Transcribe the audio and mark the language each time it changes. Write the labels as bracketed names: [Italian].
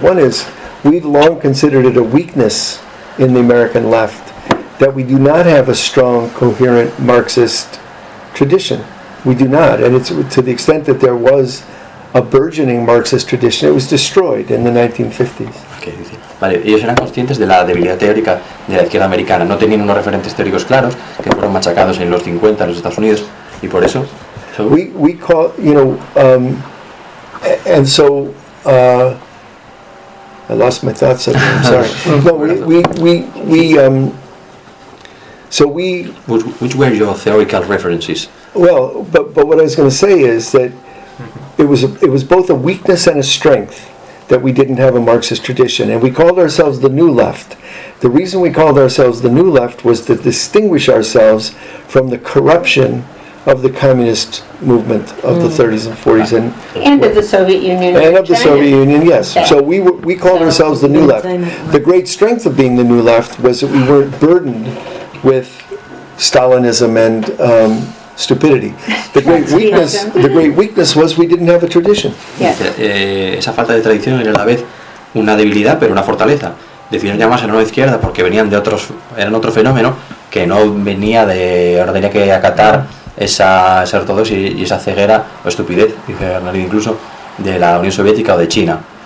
[English] One is we've long considered it a weakness in the American left that we do not have a strong, coherent Marxist tradition. We do not. And it's to the extent that there was a burgeoning Marxist tradition, it was destroyed in the 1950s. Okay. [Spanish] Vale, ellos eran conscientes de la debilidad teórica de la izquierda americana. No tenían unos referentes teóricos claros que fueron machacados en los 50 en los Estados Unidos, y por eso... [English] So we call, you know, and so... I lost my thoughts, I'm sorry. No, Which were your theoretical references? Well, but what I was going to say is that it was both a weakness and a strength that we didn't have a Marxist tradition, and we called ourselves the New Left. The reason we called ourselves the New Left was to distinguish ourselves from the corruption of the communist movement of the 30s and 40s. Right. And of the Soviet Union. And of the Soviet Union, yes. Okay. So we called ourselves the New Left. The great strength of being the New Left was that we weren't burdened with Stalinism and stupidity. The great weakness was we didn't have a tradition. [Spanish] Esa falta de tradición era a la vez una debilidad pero una fortaleza. Decidieron llamarse la nueva izquierda porque venían de otros, eran otro fenómeno que no venía de, ahora tenía que acatar esa ortodoxia y esa ceguera o estupidez, dice Bernardino, incluso de la Unión Soviética o de China.